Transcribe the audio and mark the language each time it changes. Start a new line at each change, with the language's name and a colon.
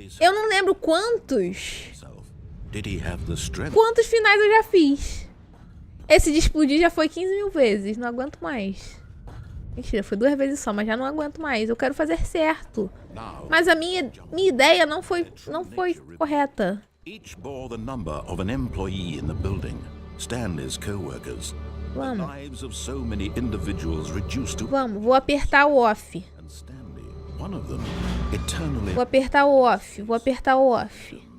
Portuguese: Eu não lembro quantos finais eu já fiz. Esse de explodir já foi 15.000 vezes. Não aguento mais. Mentira, foi 2 vezes só, mas já não aguento mais. Eu quero fazer certo. Mas a minha ideia não foi correta.
English: Each bore the number of an employee in the building, Stanley's co-workers. The lives of so many individuals reduced to...
Portuguese: Vamos, vou apertar o off.
English: And Stanley, one of them, eternally...
Portuguese: Vou apertar o off, vou apertar o off.